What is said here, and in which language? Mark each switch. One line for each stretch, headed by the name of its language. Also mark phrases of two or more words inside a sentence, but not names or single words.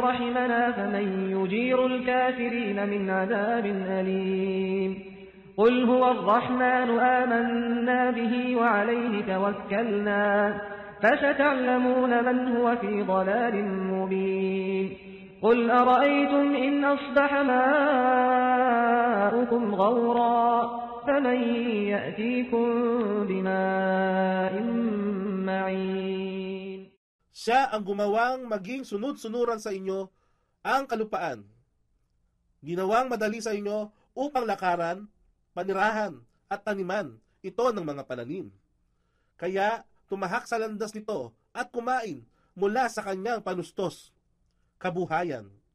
Arabic: رحمنا فمن يجير الكافرين من عذاب أليم قل هو الرحمن آمنا به وعليه توكلنا فستعلمون من هو في ضلال مبين قل أرأيتم إن أصبح ماؤكم غورا فمن يأتيكم بماء معين.
Filipino: Siya ang gumawang maging sunod-sunuran sa inyo ang kalupaan. Ginawang madali sa inyo upang lakaran, panirahan at taniman ito ng mga pananim. Kaya tumahak sa landas nito at kumain mula sa kanyang panustos, kabuhayan.